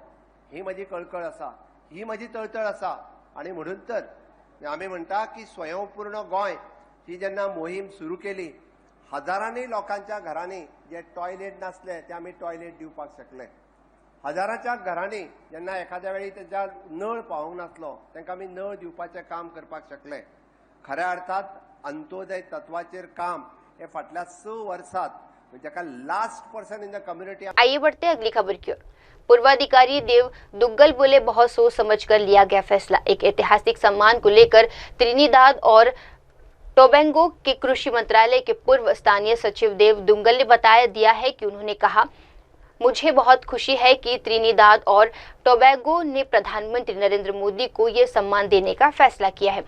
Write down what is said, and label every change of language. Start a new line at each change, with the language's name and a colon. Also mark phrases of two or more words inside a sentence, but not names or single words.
Konkani: ही म्हजी कळकळ आसा, ही म्हजी तळतळ आसा। आनी म्हणून तर आमी म्हणटा की स्वयंपूर्ण गोंय ही जेन्ना मोहीम सुरू केली, हजारांनी लोकांच्या घरांनी जे टॉयलेट नासले ते आमी टॉयलेट दिवपाक शकले। हजाराच्या घरांनी जेन्ना एखाद्या वेळी तेच्या नळ पावूंक नासलो तांकां आमी नळ दिवपाचें काम करपाक शकले। खऱ्या अर्थात अंत्योदय तत्वाचेर काम हे फाटल्या 6 वर्षांत जेका
English: last person in the community.
Hindi: आइए बढ़ते हैं अगली खबर की ओर। पूर्वाधिकारी देव दुग्गल बोले, बहुत सोच समझकर लिया गया फैसला। एक ऐतिहासिक सम्मान को लेकर त्रिनिदाद और टोबैगो के कृषि मंत्रालय के पूर्व स्थानीय सचिव देव दुग्गल ने बताया दिया है कि उन्होंने कहा, मुझे बहुत खुशी है कि त्रिनिदाद और टोबैगो ने प्रधानमंत्री नरेंद्र मोदी को ये सम्मान देने का फैसला किया है।